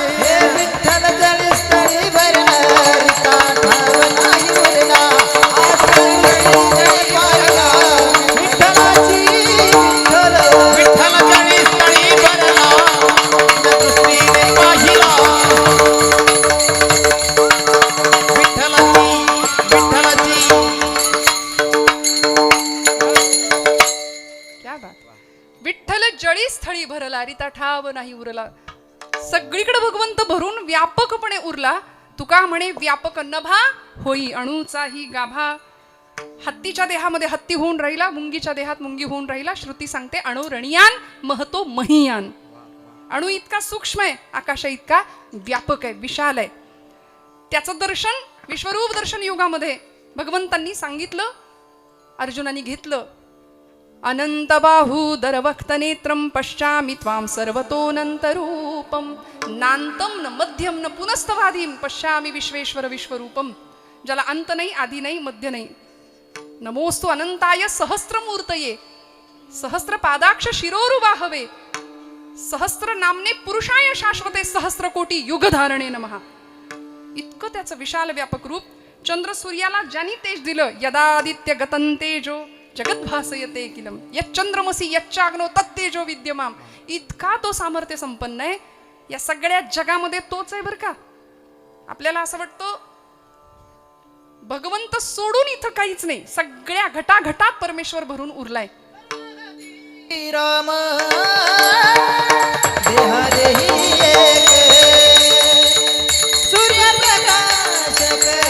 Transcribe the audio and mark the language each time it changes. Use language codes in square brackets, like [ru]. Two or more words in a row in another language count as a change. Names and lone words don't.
[mr] हे विठ्ठल जळी स्थळी भरला, रीता ठाव नाही उरला, आज जळी पाहिला विठ्ठलाची विठ्ठल. विठ्ठल जळी स्थळी भरला, अजिम्या दृष्टीने पाहिला. विठ्ठलाची, विठ्ठलाची. [hi] क्या बात. [mr] विठ्ठल जळी स्थळी भरला, रीता ठाव नाही उरला. सगळीकडे भगवंत भरून व्यापकपणे उरला. तुका म्हणे व्यापक नभा होई अणूचाही गाभा. हत्तीच्या देहामध्ये हत्ती होऊन राहिला, मुंगीच्या देहात मुंगी होऊन राहिला. श्रुती सांगते [sa] अणु रणियान महतो महियान. [mr] अणु इतका सूक्ष्म आहे, आकाशा इतका व्यापक आहे, विशाल आहे. त्याचं दर्शन विश्वरूप दर्शन युगामध्ये भगवंतांनी सांगितलं, अर्जुनाने घेतलं. [sa] अनंत बाहूदर वक्त नेत्रम पश्यामि त्वां सर्वतोऽनंतरूपम नांतम न मध्यम न पुनस्तवादीम पश्यामि विश्वेश्वर विश्वरूपम. [mr] ज्याला अंत नाही, आदी नाही, मध्य नाही. [sa] नमोस्तु अनंताय सहस्त्रमूर्तये सहस्त्र पादाक्ष शिरोरुबाहवे सहस्त्र नामने पुरुषाय शाश्वते सहस्त्र कोटी युगधारणे नमः. [mr] इतकं त्याचं विशाल व्यापक रूप. चंद्र सूर्याला ज्यांनी तेज दिलं, [sa] यदादित्य गतं तेजो जगत भासयते किलम यच्चंद्रमसी यच्चाग्नो तत्तेजो विद्यमाम. [mr] इतका तो सामर्थ्य संपन्न आहे. या सगळ्या जगामध्ये तोच आहे बरं का. आपल्याला असं वाटतं भगवंत सोडून इथं काहीच नाही, सगळ्या घटाघटात परमेश्वर भरून उरलाय. राम देहदेही एक सूर्यप्रकाशक